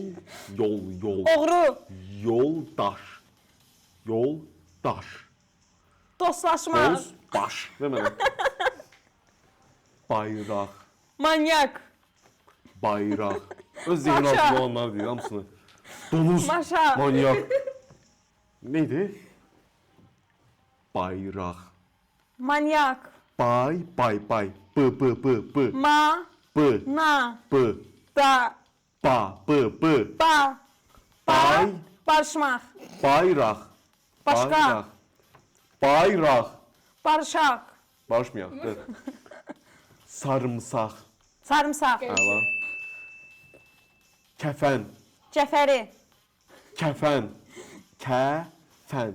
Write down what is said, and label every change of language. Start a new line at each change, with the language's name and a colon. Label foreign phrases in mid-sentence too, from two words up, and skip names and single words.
Azerbaijani: Oğru. Yoldaş. Yoldaş. Dostlaşma. Baş. Ne mənə? Bayraq. Manyak. Bayraq. Öz zihni Maşa. altında olanlar deyir hamısını. Donuz. Maşa. Manyak. Neydi? Bayraq. Manyak. Bay. B. Ma. B. Na. B. Da. Ba. B. Ba. Bay. Barışmaq. Bayraq. Başqa. Bayraq. Barışaq. Barışmayaq. Evet. Sarımsaq. Sarımsaq. Əla. Kəfən. Cəfəri. Kəfən. Kəfən.